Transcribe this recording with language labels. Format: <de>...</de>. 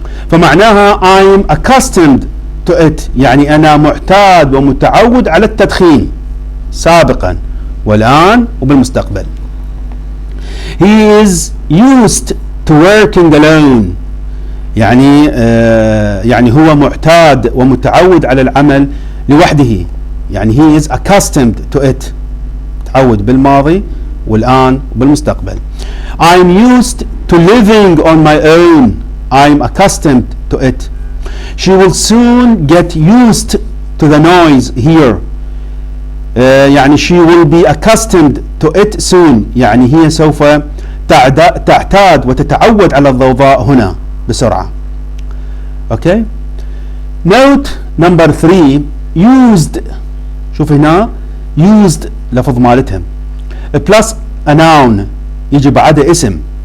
<ar>فمعناها</ar> <en>I'm accustomed to it،</en> <ar>يعني أنا معتاد ومتعود على التدخين سابقا والآن وبالمستقبل.</ar> <en>He is used to working alone،</en> <ar>يعني هو معتاد ومتعود على العمل لوحده، يعني</ar> <en>he is accustomed to it،</en> <ar>تعود بالماضي والآن وبالمستقبل.</ar> <en>I'm used to living on my own، I'm accustomed to it. She will soon get used to the noise here. يعني she will be accustomed to it soon.</en> <ar>يعني هي سوف تعتاد وتتعود على الضوضاء هنا بسرعة.</ar> <en>Okay. Note number 3 used.</en> <ar>شوف هنا used لفظ مالتها</ar> <en>plus a noun</en> <ar>يجي بعدها اسم.</ar>